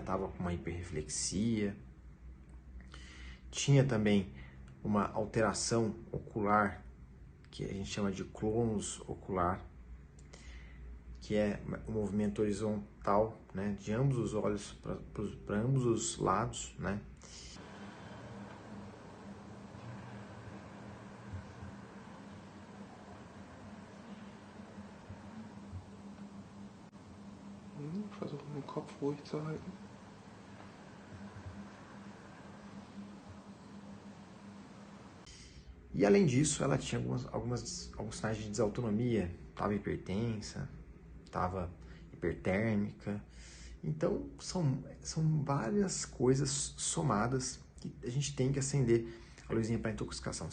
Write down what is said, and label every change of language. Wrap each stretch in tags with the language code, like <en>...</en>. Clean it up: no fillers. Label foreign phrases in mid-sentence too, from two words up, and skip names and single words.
<pt>Tava com uma hiperreflexia, tinha também uma alteração ocular, que a gente chama de clonus ocular, que é um movimento horizontal, né, de ambos os olhos para ambos os lados, né?</pt> <de>Versuche den Kopf ruhig zu halten.</de> <pt>E além disso, ela tinha alguns sinais de desautonomia, estava hipertensa, estava hipertérmica. Então, são várias coisas somadas que a gente tem que acender a luzinha para intoxicação.</pt>